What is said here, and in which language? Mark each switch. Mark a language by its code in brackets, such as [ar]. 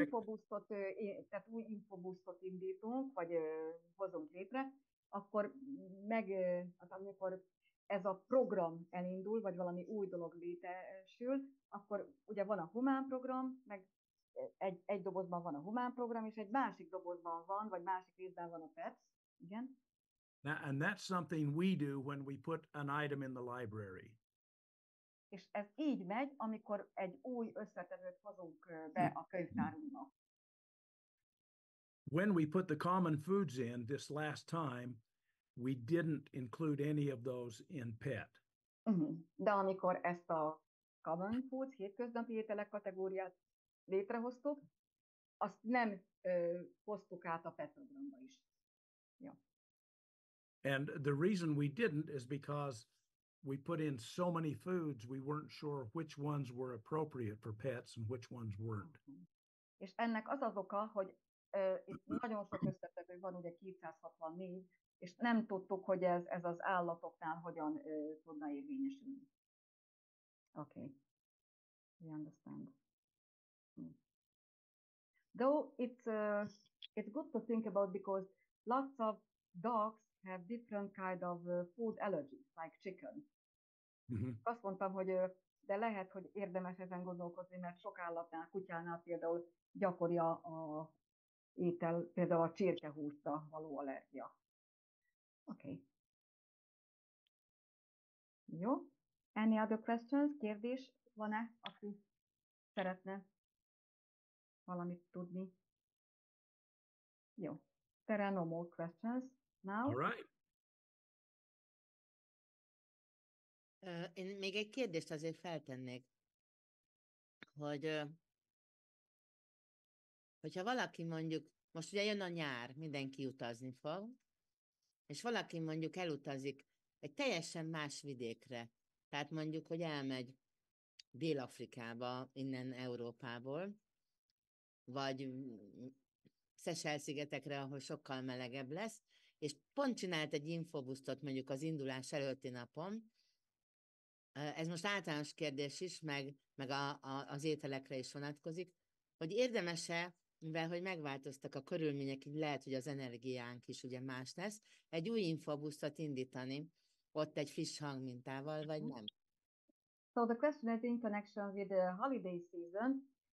[hu] infobusztot, tehát új infobusztot indítunk, vagy hozunk létre, akkor amikor ez a program elindul, vagy valami új dolog létesül, akkor ugye van a humán program, meg egy dobozban van a humán program, és egy másik dobozban van, vagy másik részben van a PET. Igen. [en] And that's something we do when we put an item in the library. [hu] És ez így megy, amikor egy új összetevőt hozunk be a könyvtárunkba. [en] When we put the common foods in this last time, we didn't include any of those in PET. [hu] De amikor ezt a common foods, hétköznapi ételek kategóriát létrehoztuk, azt nem hoztuk át a PET programba is. Ja. [en] And the reason we didn't is because we put in so many foods, we weren't sure which ones were appropriate for pets and which ones weren't. [hu] És ennek az oka, hogy itt nagyon sok összetevő van, ugye 264, és nem tudtuk, hogy ez az állatoknál hogyan tudna érvényesülni. [en] Okay, we understand. Though it's good to think about because lots of dogs have different kind of food allergies, like chicken. Mm-hmm. [hu] Azt mondtam, hogy de lehet, hogy érdemes ezen gondolkozni, mert sok állatnál, kutyánál például gyakori a étel, például a csirkehúsra való allergia. Okay. Jó. [en] Any other questions? [hu] Kérdés van-e, aki szeretne valamit tudni? Jó. [en] There are no more questions now. All right. [hu] Én még egy kérdést azért feltennék, hogy hogyha valaki mondjuk, most ugye jön a nyár, mindenki utazni fog, és valaki mondjuk elutazik egy teljesen más vidékre, tehát mondjuk, hogy elmegy Dél-Afrikába, innen Európából, vagy Seychelle-szigetekre, ahol sokkal melegebb lesz, és pont csinált egy infobusztot mondjuk az indulás előtti napon. Ez most általános kérdés is, meg az ételekre is vonatkozik, hogy érdemes-e, mivel hogy megváltoztak a körülmények, így lehet, hogy az energiánk is ugye más lesz, egy új infobusztot indítani, ott egy friss hangmintával, vagy nem? [en] So the question is in connection with the holiday season.